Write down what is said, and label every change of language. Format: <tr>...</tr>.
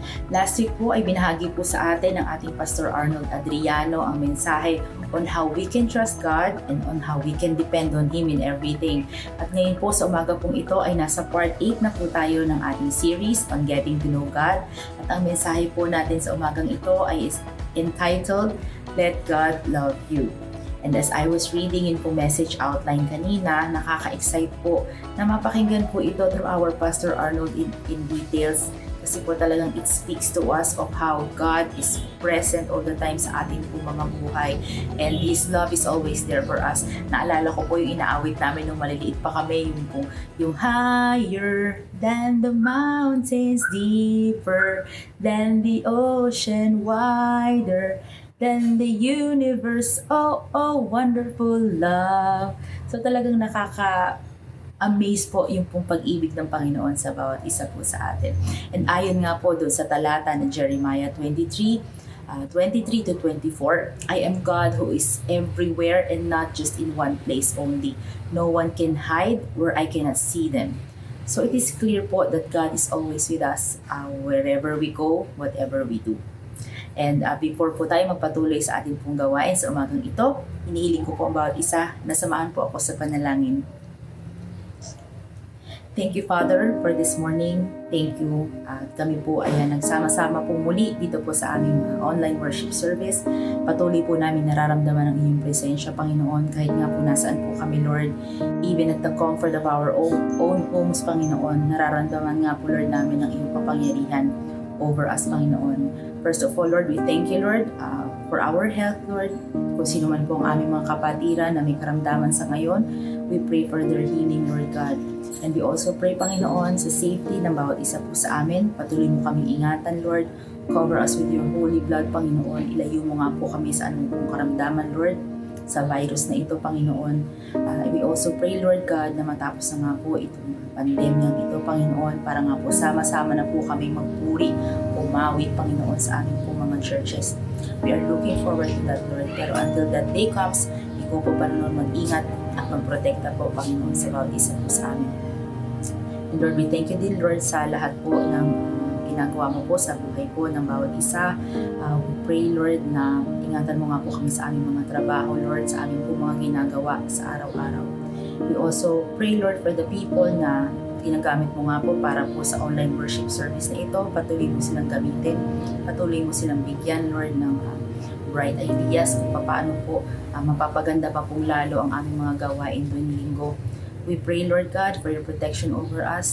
<en>Last week</en> <tl>po ay binahagi po sa atin ng ating Pastor</tl> <en>Arnold Adriano ang mensahe on how we can trust God and on how we can depend on Him in everything.</en> <tl>At ngayon po sa umaga pong ito ay nasa part 8 na po tayo ng ating series on Getting to Know God. At ang mensahe po natin sa umagang ito ay entitled, Let God Love You.</tl> <en>And as I was reading yung po message outline kanina,</en> <tl>nakaka-excite po na mapakinggan po ito</tl> <en>through our Pastor Arnold in details. Kasi po talagang it speaks to us of how God is present all the time</en> <tl>sa ating po mga buhay.</tl> <en>And His love is always there for us.</en> <tl>Naalala ko po yung inaawit namin nung maliliit pa kami,</tl> <en>yung higher than the mountains, deeper than the ocean, wider than the universe, oh, oh, wonderful love.</en> <tl>So talagang amaze po yung pong pag-ibig ng Panginoon sa bawat isa po sa atin.</tl> <en>And</en> <tl>ayon nga po doon sa talata ng</tl> <en>Jeremiah 23 to 24, I am God who is everywhere and not just in one place only. No one can hide where I cannot see them. So it is clear</en> <tl>po</tl> <en>that God is always with us wherever we go, whatever we do.</en> <tl>And before po tayo magpatuloy sa ating pong gawain sa umagang ito, hinihiling ko po ang bawat isa na samahan po ako sa panalangin.</tl> <en>Thank you, Father, for this morning.</en> <tl>Thank you. Kami po ay nagsama-sama po muli dito po sa aming online worship service. Patuloy po namin nararamdaman ang inyong presensya, Panginoon, kahit nga po nasaan po kami, Lord.</tl> <en>Even at the comfort of our own homes, Panginoon,</en> <tl>nararamdaman nga po,</tl> <en>Lord,</en> <tl>namin ang iyong kapangyarihan</tl> <en>over us, Panginoon. First of all, Lord, we thank you, Lord, for our health, Lord.</en> <tl>Kung sino man po ang aming mga kapatiran na may karamdaman sa ngayon,</tl> <en>we pray for their healing,</en> <tl>Lord God.</tl> <en>And we also pray,</en> <tl>Panginoon, sa safety ng bawat isa po sa amin. Patuloy mo kaming ingatan, Lord.</tl> <en>Cover us with your holy blood, Panginoon.</en> <tl>Ilayo mo nga po kami sa anong karamdaman, Lord, sa virus na ito, Panginoon.</tl> <en>We also pray,</en> <tl>Lord God, na matapos na nga po itong pandemyang ito, Panginoon, para nga po sama-sama na po kami magpuri, umawi, Panginoon, sa aming po mga churches.</tl> <en>We are looking forward to that, Lord.</en> <tl>Pero until that day comes, ikaw po, Panginoon, mag-ingat at magprotekta po, Panginoon, sa bawat isa po sa amin. And Lord,</tl> <en>we thank you</en> <tl>din, Lord, sa lahat po ng ginagawa mo po sa buhay po ng bawat isa.</tl> <en>We pray,</en> <tl>Lord, na ingatan mo nga po kami sa aming mga trabaho, Lord, sa aming po mga ginagawa sa araw-araw.</tl> <en>We also pray, Lord, for the people</en> <tl>na ginagamit mo nga po para po sa</tl> <en>online worship service na ito.</en> <tl>Patuloy mo silang gamitin. Patuloy mo silang bigyan, Lord, ng</tl> <en>bright ideas</en> <tl>kung paano po mapapaganda pa pong lalo ang aming mga gawain tuwing linggo.</tl> <en>We pray, Lord God, for your protection over us.</en>